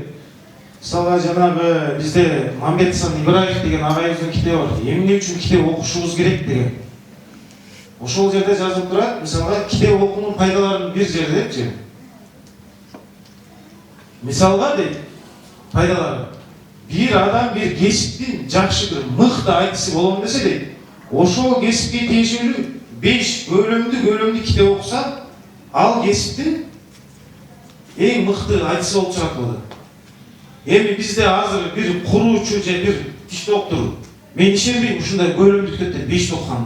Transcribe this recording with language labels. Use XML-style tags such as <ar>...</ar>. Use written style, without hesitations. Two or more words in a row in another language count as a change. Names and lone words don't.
<ky>Мисалга жанагы бизде Мамбетхан Ибраев деген агайыбыздын китеби бар. Эмне үчүн китеп окушубуз керек деген. Ошол жерде жазылып турат, мисалга китеп окуунун пайдаларын бир жердечи. Мисалга дейт, пайдалары. Бир адам бир кесиптин жакшы бир мыкты айтысы болом десе дейт, ошол кесипке тиешелүү 5 бөлүмдүү китеп окуса, ал кесиптин эң мыкты айтысы болуп чыгат болот. Эми бизде азыр бир куруучу же бир тиш доктор, мен ишенбейм ушундай бөлүмдүү китепти 5 окуганына.</ky>